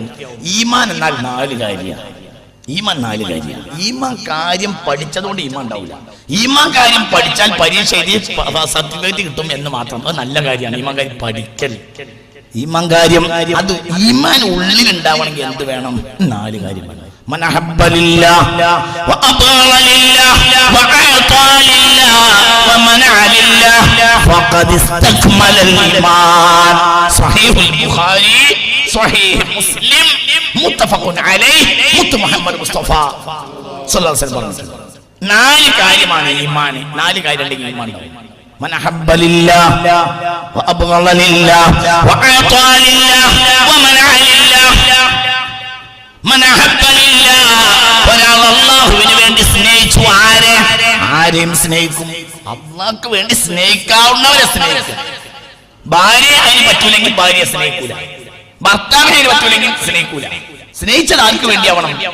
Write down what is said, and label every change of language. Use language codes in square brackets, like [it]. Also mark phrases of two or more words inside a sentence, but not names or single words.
[ml] ഈമാൻ എന്നാൽ 4 കാര്യമാണ്. ഈമാൻ 4 കാര്യമാണ്. ഈമാൻ കാര്യം പഠിച്ചതുകൊണ്ട് ഈമാൻ ഉണ്ടാവില്ല. ഈമാൻ കാര്യം പഠിച്ചാൽ പരീക്ഷ എഴുതി സർട്ടിഫിക്കറ്റ് കിട്ടും എന്ന് മാത്രം. അത് നല്ല കാര്യമാണ്. ഈമാൻ കാര്യം പഠിക്കൽ, ഈമാൻ കാര്യം അത് ഈമാൻ ഉള്ളിൽ ഉണ്ടാവണമെങ്കിൽ എന്ത് വേണം? 4 കാര്യം വേണം. [ar] من أحب لله وأطاع لله وأعطى لله ومنع لله فقد استكمل الإيمان. صحيح البخاري صحيح مسلم متفق عليه മുത്ത് മുഹമ്മദ് മുസ്തഫ صلى الله عليه وسلم. [ml] 4 കാര്യമാണ് ഈമാൻ. 4 കാര്യം ഉണ്ടെങ്കിൽ ഈമാൻ ഉണ്ടാവും. [ar] من أحب لله وأبغض لله وأعطى لله ومنع لله. [ml] ഒരാൾ അള്ളാഹുവിന് വേണ്ടി സ്നേഹിച്ചു. ആരെയും സ്നേഹിക്കും. അള്ളാഹ്ക്ക് വേണ്ടി സ്നേഹിക്കാവുന്നവരെ സ്നേഹിക്കും. ഭാര്യ അതിന് പറ്റൂലെങ്കിൽ ഭാര്യയെ സ്നേഹിക്കൂല. ഭർത്താവിനെ പറ്റൂലെങ്കിൽ സ്നേഹിക്കൂല. സ്നേഹിച്ചത് ആർക്ക് വേണ്ടിയാവണം?